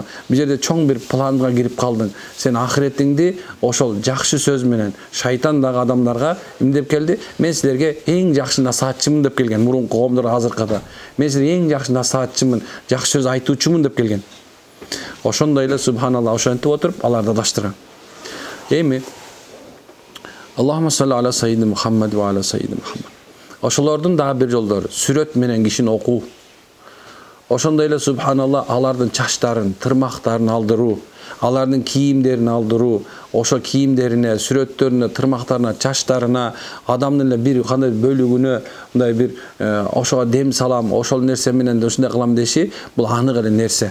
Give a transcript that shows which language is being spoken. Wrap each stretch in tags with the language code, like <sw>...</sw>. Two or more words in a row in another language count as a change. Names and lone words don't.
<ky>Бул жерде чоң бир планга кирип калдың. Сен ахиретиңди ошол жакшы сөз менен шайтан дагы адамдарга эмне деп келди? Мен силерге эң жакшы насаатчымын деп келген. Мурунку коомдор азыркыда. Мен силерге эң жакшы насаатчымын, жакшы сөз айтуучумун деп келген. Ошондой эле субханалла ошентип отуруп аларды адаштырган.</ky> <ar>Эми اللهم صل على سيدنا محمد و على سيدنا محمد.</ar> <ky>Ошолордун дагы бир жолдору сүрөт менен кишини окуу. Ошондой эле субханалла алардын чачтарын, тырмактарын алдыруу, алардын кийимдерин алдыруу, ошо кийимдерине, сүрөттөрүнө, тырмактарына, чачтарына, адамдын эле бир кандай бөлүгүнө мындай бир ошого дем салам, ошол нерсе менен ушундай кылам деши, бул анык эле нерсе.</ky>